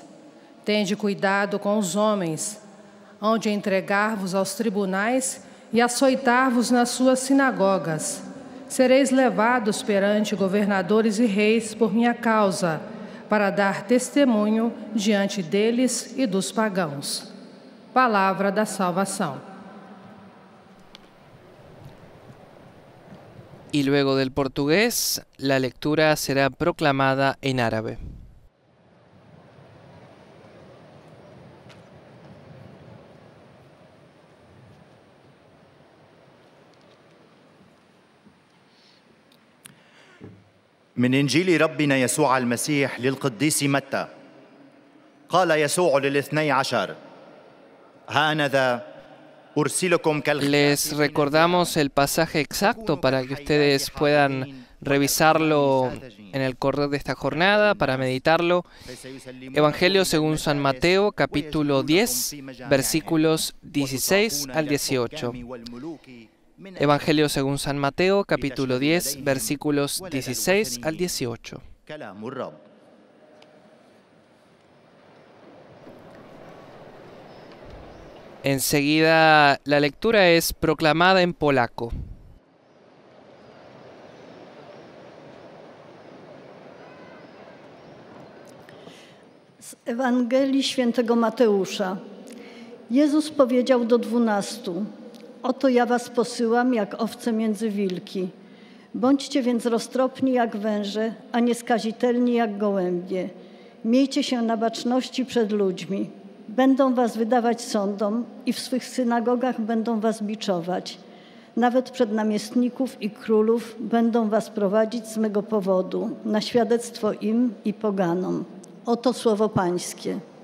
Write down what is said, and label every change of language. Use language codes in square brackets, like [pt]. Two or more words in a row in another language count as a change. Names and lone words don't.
[pt] Tende cuidado com os homens, hão de entregar-vos aos tribunais e açoitar-vos nas suas sinagogas. Sereis levados perante governadores e reis por minha causa, para dar testemunho diante deles e dos pagãos. Palavra da salvação. [es] Y luego del portugués, la lectura será proclamada en árabe. [ar] من إنجيل ربنا يسوع المسيح للقديس متى. قال يسوع للاثني عشر: هانذا أرسلكم [es] Les recordamos el pasaje exacto para que ustedes puedan revisarlo en el correr de esta jornada, para meditarlo. Evangelio según San Mateo, capítulo 10, versículos 16 al 18. Evangelio según San Mateo, capítulo 10, versículos 16 al 18. Enseguida, la lectura es proclamada en polaco. [pl] Z Ewangelii Świętego Mateusza. Jezus powiedział do 12: Oto ja was posyłam jak owce między wilki. Bądźcie więc roztropni jak węże, a nieskazitelni jak gołębie. Miejcie się na baczności przed ludźmi. Będą was wydawać sądom i w swych synagogach będą was biczować. Nawet przed namiestników i królów będą was prowadzić z mego powodu, na świadectwo im i poganom. Oto słowo Pańskie.